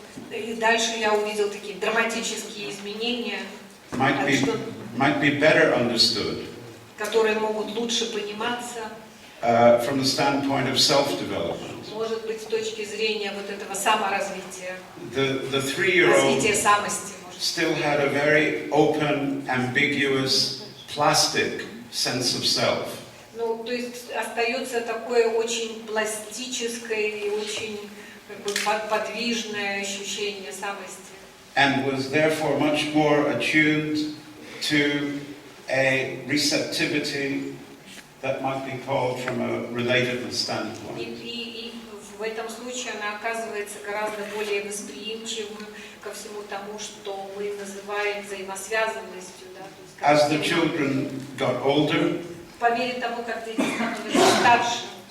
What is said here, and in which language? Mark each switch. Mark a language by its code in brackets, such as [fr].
[ru] И дальше я увидел такие драматические изменения, [en] might be better understood [ru] которые могут лучше пониматься, [en] from the standpoint of self-development. [ru] может быть, с точки зрения вот этого саморазвития, [en] The 3-year-old [ru] развития самости. [en] still had a very open, ambiguous, plastic sense of self. [ru] Ну, то есть остается такое очень пластическое и очень как бы подвижное ощущение самости. [en] And was therefore much more attuned to a receptivity that might be called from a relatedness standpoint. [ru] И в этом случае она оказывается гораздо более восприимчивым ко всему тому, что мы называем взаимосвязанностью. Да? [en] As the children got older, [ru] по мере того, как дети становятся старше,